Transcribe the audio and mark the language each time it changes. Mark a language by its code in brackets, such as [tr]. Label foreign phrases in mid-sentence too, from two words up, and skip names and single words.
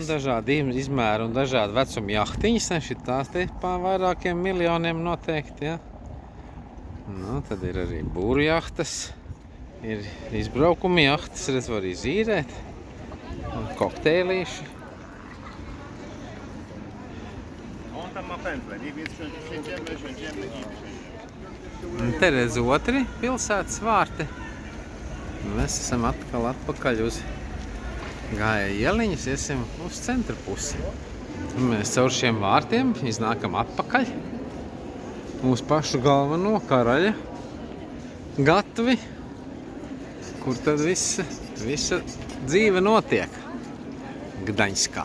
[lv] Un dažādi izmēri un dažādi vecuma jahtiņas. Šitās te pār vairākiem miljoniem noteikti, ja. Nu, tad ir arī būru jahtas, ir izbraukuma jahtas, redz, var izīrēt. Un kokteilīši. [pl] On tam ma pętlę, nie? Więc siędziemy i [lv] Un te redz otri pilsētas vārti. Mēs esam atkal atpakaļ uz Gāja ieliņas, iesim uz centra pusi. Un mēs caur šiem vārtiem iznākam atpakaļ mūsu pašu galveno karaļa gatavi, kur tad visa dzīve notiek Gdaņskā.